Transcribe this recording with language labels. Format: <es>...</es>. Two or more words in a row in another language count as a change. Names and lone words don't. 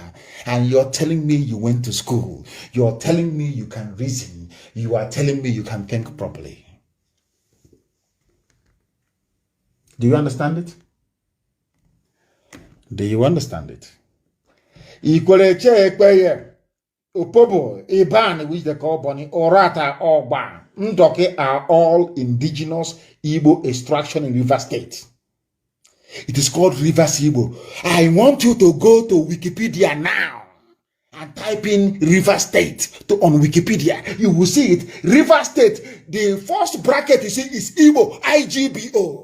<en>And you're telling me you went to school. You're telling me you can reason. You are telling me you can think properly. Do you understand it? Do you understand it? Ekpa, Opobo, Iban, which they call Boni, Orata, Ogba, Ndoke are all indigenous Igbo extraction in River State. It is called Rivers Igbo. I want you to go to Wikipedia now and type in River State on Wikipedia. You will see it. River State, the first bracket you see is Igbo, IGBO.</en>